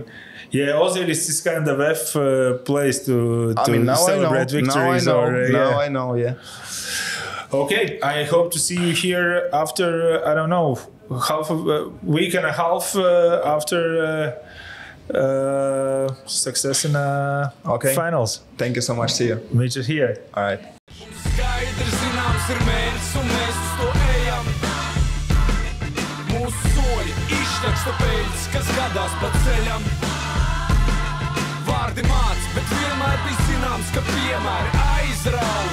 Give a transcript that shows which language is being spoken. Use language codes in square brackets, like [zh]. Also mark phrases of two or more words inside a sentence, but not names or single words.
[en] Yeah, also this is kind of VEF place to celebrate victories. Now I know. Yeah. Okay, I hope to see you here after, I don't know, half a week and a half after Success in finals. Thank you so much. See you. [lv] Viņš ir here. [en] All right. [lv] Skaidrs zināms ir mērķis un mēs uz to ejam. Mūsu soļi izšķaksta peļķis, kas gadās pa ceļam. Vārdi māc, bet vienmēr bija zināms, ka piemēri aizrauj.